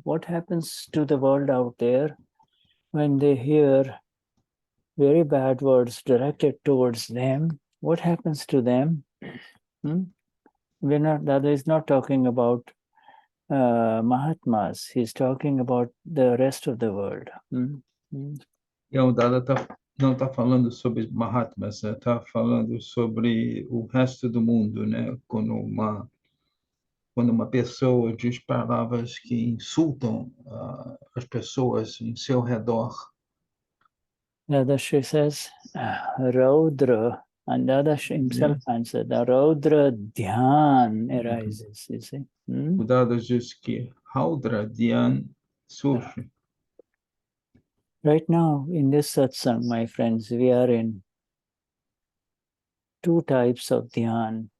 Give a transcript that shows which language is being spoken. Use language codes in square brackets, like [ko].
[en] What happens to the world out there when they hear very bad words directed towards them? What happens to them? Dada is not talking about Mahatmas. He's talking about the rest of the world. [pt] E o Dada não está falando sobre Mahatmas, está falando sobre o resto do mundo, né? Quando uma pessoa diz palavras que insultam as pessoas em seu redor. [en] Dadashri says, Raudra, and Dadashri himself answered, the Raudra Dhyan arises, you see. [pt] O Dada diz que Raudra Dhyan surge. [en] Right now, in this satsang, my friends, we are in two types of dhyan.